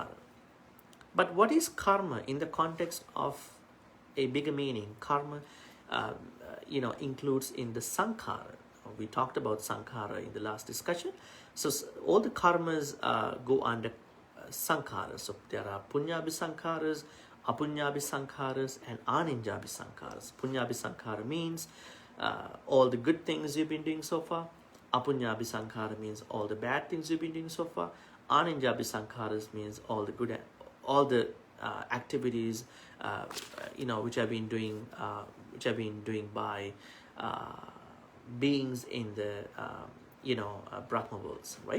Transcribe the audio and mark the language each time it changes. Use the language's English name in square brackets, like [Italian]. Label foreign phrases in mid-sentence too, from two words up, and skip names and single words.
[English] But what is karma in the context of a bigger meaning? Karma, includes in the sankhara. We talked about sankhara in the last discussion. So all the karmas go under sankhara. So there are [Pali] punyabhi sankharas, apunyabhi sankharas, [English] and [Pali] aninjabhi sankharas. Punyabhi sankhara [English] means all the good things you've been doing so far. [Pali] Apunyabhi sankhara [English] means all the bad things you've been doing so far. [Pali] Aninjabhi sankharas [English] means all the activities which have been doing by beings in the Brahma worlds, right?